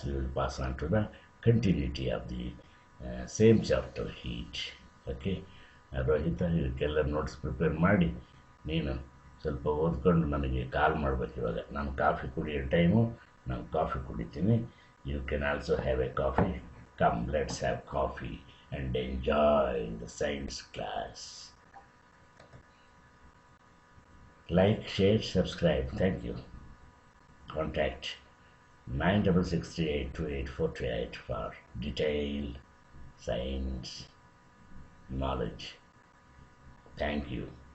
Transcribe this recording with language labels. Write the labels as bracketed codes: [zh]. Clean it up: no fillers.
[en] We will pass on to the continuity of the same chapter, heat. [kn] Okay, ರೋಹಿತ, ಇದಕ್ಕೆಲ್ಲ notes prepare ಮಾಡಿ ನೀನು ಸ್ವಲ್ಪ ಓದ್ಕೊಂಡು ನನಗೆ ಕಾಲ್ ಮಾಡಬೇಕು. ಇವಾಗ ನಾನು ಕಾಫಿ ಕುಡಿಯೋ ಟೈಮು, ನಾನು ಕಾಫಿ ಕುಡಿತೀನಿ. [en] You can also have a coffee. Come, let's have coffee and enjoy the science class. Like, share, subscribe. Thank you. Contact 9663828428 for detailed science knowledge. Thank you.